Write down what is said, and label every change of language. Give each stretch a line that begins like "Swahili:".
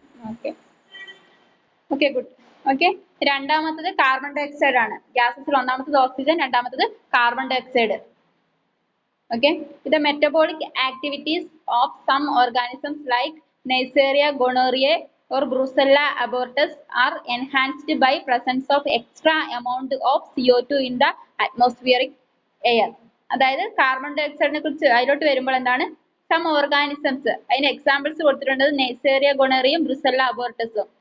English: Okay okay good.
Malayalam: Okay, രണ്ടാമത്തത് carbon dye oxide ആണ്. ഗ്യാസസിൽ ഒന്നാമത്തത് ഓക്സിജൻ, രണ്ടാമത്തത് carbon dye oxide.
English: Okay, the metabolic activities of some organisms like Neisseria gonorrhoeae or Brucella abortus are enhanced by presence of extra amount of CO2 in the atmospheric air.
Malayalam: അതായത് carbon dye ഓക്സൈഡിനെ കുറിച്ച് അതിലോട്ട് വരുമ്പോൾ എന്താണ്, some organisms, അതിന് examples കൊടുത്തിട്ടുള്ളത് നെയ്സേറിയ ഗൊണറിയും ബ്രുസെല്ല അബോർട്ടസും.